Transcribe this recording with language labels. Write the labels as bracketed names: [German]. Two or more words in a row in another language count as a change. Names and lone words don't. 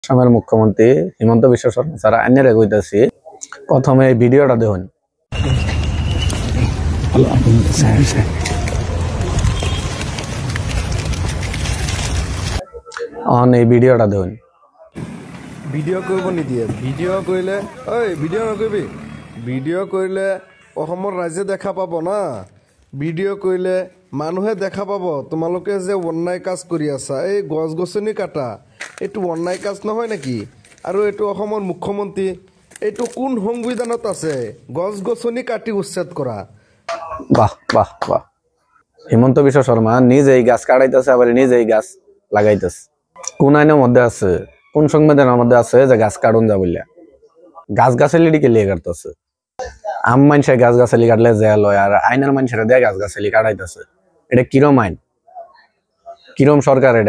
[Bangla] আসামের মুখ্যমন্ত্রী হিমন্ত বিশ্ব শর্মা স্যার আইনের কইতাছি প্রথমে এই ভিডিওটা দেখুন। এই ভিডিওটা দেখুন। [Assamese] ভিডিও কৰিব নিদিয়ে। ভিডিও কৰিলে ভিডিও নকৰিবি। ভিডিও কৰিলে অসমৰ ৰাইজে দেখা পাব না। ভিডিও কৰিলে মানুহে দেখা পাব তোমালোকে যে অন্যায় কাজ কৰি আছা। এই গছ গছনি কাটা এইটো অন্যায় কাজ নহয় নেকি? আৰু এইটো অসমৰ মুখ্যমন্ত্ৰী, এইটো কোন সংবিধানত আছে গছ গছনি কাটি উচ্ছেদ কৰা? [Bangla] বাহ বাহ বাহ, হিমন্ত বিশ্ব শর্মা নিজেই গাছ কাটাইতেছে, আবার নিজেই গাছ লাগাইতেছে। কোন আইনের মধ্যে আছে, কোন সংবিধানের মধ্যে আছে যে গাছ কাটুন যা বললে? গাছ গাছালি কে লিয়ে কাটতেছে? আম মানুষের গাছ গাছালি কাটলে জেল হয়, আর আইনের মানুষের দিয়ে গাছ গাছালি কাটাইতেছে। এটা কিরম আইন, কিরম সরকার এটা?